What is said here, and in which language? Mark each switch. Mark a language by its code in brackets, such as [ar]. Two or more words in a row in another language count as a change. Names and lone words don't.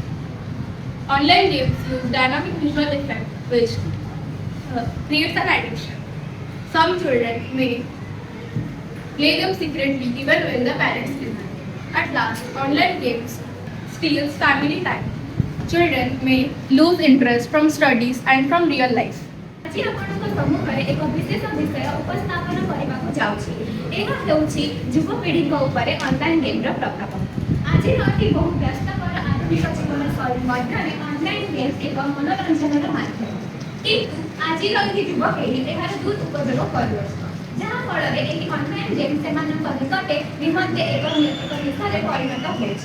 [en] Online games use dynamic visual effect, which creates an addiction. Some children may play them secretly even when the parents listen. At last, online games steals family time. Children may lose interest from studies and from real life. [or] आज आपणଙ୍କ ସମ୍ମୁଖରେ ଏକ ବିଶେଷ ବିଷୟ ଉପସ୍ଥାପନ କରିବାକୁ ଯାଉଛି। ଏହା ହେଉଛି ଯୁବପିଢ଼ିଙ୍କ ଉପରେ ଅନଲାଇନ୍ ଗେମ୍ର ପ୍ରଭାବ। ଆଜିର ଏହି ବହୁ ବ୍ୟସ୍ତକର ଆଧୁନିକ ଜୀବନ ଶୈଳୀ ମଧ୍ୟରେ ଅନଲାଇନ୍ ଗେମ୍ ଏକ ମନୋରଞ୍ଜନର ମାଧ୍ୟମ। କିନ୍ତୁ ଆଜିର ଏହି ଯୁବପିଢ଼ି ଏହାର ଦୁରୁପଯୋଗ କରୁଅଛି, ଯାହାଫଳରେ ଏହି ଅନଲାଇନ୍ ଗେମ୍ ସେମାନଙ୍କ ନିକଟରେ ନିମନ୍ତେ ଏକ ନିଶାରେ ପରିଣତ ହୋଇଛି।